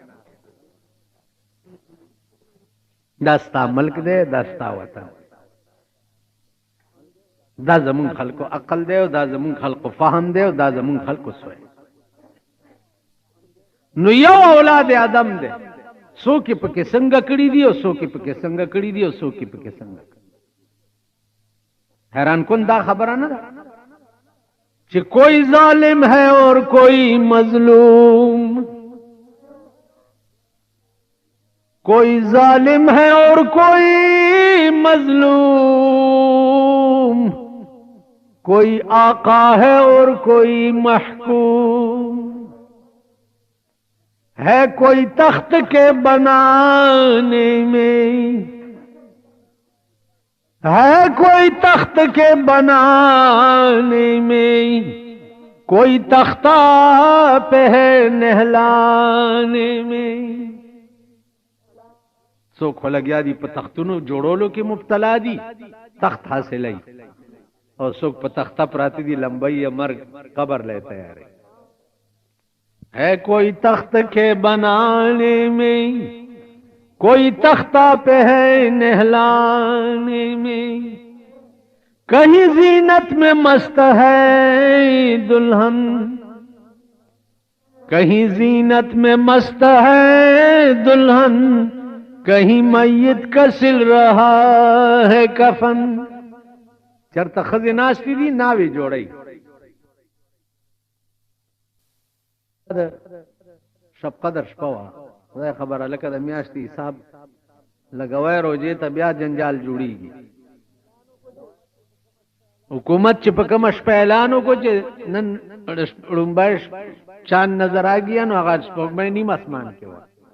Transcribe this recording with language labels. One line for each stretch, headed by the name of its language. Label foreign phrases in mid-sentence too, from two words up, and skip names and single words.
Pashto: دا ستا ملک دی، دا ستا وطن، دا زمونږ خلکو عقل دی او دا زمونږ خلکو فهم دی او دا زمونږ خلکو سوی. نو یو اولاد آدم دی، څوک یې پکې څنګه کړي دي او څوک یې پکې څنګه کړي دي او څوک یې پکې څنګه. حیران کن دا خبره نه ده چې
Urdu: کوئی ظالم ہے اور کوئی مظلوم، کوئی ظالم ہے اور کوئی مظلوم، کوئی آقا ہے اور کوئی محکوم، ہے کوئی تخت کے بنانے میں، ہے کوئی تخت کے بنانے میں، کوئی تختہ پہ ہے نہلانے میں.
Pashto: څوک خو لګیا دي په تختونو جوړولو کې مبتلا دي، تخت حاصلوي، او څوک په تخته پراته دي لمبۍ یا مرګ قبر لے تیارې.
Urdu: ہے کوئی تخت کے بنانے میں، کوئی تختہ پہ ہے نہلانے میں، کہیں زینت میں مست ہے دلہن، کہیں زینت میں مست ہے دلہن، کہیں میت کا سل رہا ہے کفن.
Pashto: چرته ښځې ناستې دي ناوې جوړی. شب قدر شپه وه، خدای خبره لکه د میاشتې حساب لګوی، روجې ته بیا جنجال جوړیږي. حکومت چې په کومه شپه اعلان وکړو چې نن ړومبی
Urdu: چاند نظر آګیا،
Pashto: نو هغه سپوږمۍ نیم اسمان کې وه.